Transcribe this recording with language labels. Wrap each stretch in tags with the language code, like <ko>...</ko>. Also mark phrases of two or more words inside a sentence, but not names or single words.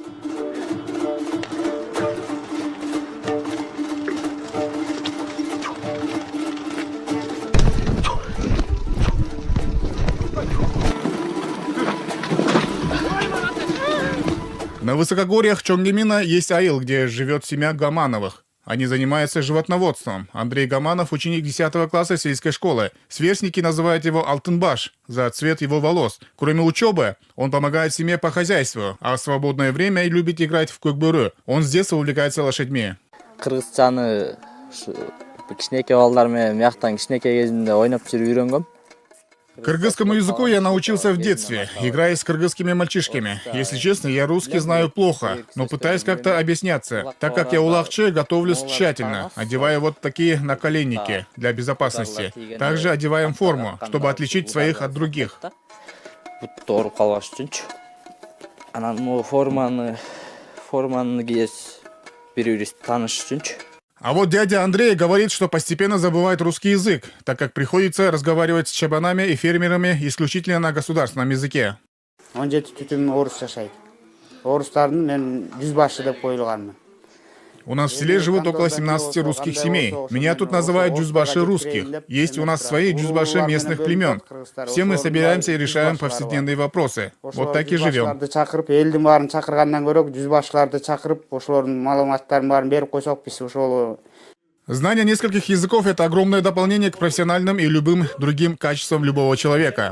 <ru>На высокогорьях Чонгемина есть аил, где живет семья Гамановых. Они занимаются животноводством. Андрей Гаманов – ученик 10 класса сельской школы. Сверстники называют его Алтынбаш за цвет его волос. Кроме учебы, он помогает семье по хозяйству, а в свободное время любит играть в көкбөрі. Он с детства увлекается лошадьми.</ru> <ky>Кыргызчаны кичинекей балдармен мияктан кичинекей кезимде ойноп жүрүп үйрөнгөм.</ky> <ru>Кыргызскому языку я научился в детстве, играя с кыргызскими мальчишками. Если честно, я русский знаю плохо, но пытаюсь как-то объясняться. Так как я улахче, готовлюсь тщательно, одевая вот такие наколенники для безопасности. Также одеваем форму, чтобы отличить своих от других.</ru> <ky>Форманы кийет бири-бириз тааныш үчүнчү.</ky> <ru>А вот дядя Андрей говорит, что постепенно забывает русский язык, так как приходится разговаривать с чабанами и фермерами исключительно на государственном языке.</ru> <ky>17 түтүн орус жашайт. Орустардын мен жүз башы деп коюлганмын.</ky> <ru>У нас в селе живут около 17 русских семей. Меня тут называют джузбаши русских. Есть у нас свои джузбаши местных племен. Все мы собираемся и решаем повседневные вопросы. Вот так и живем. Знание нескольких языков – это огромное дополнение к профессиональным и любым другим качествам любого человека.</ru>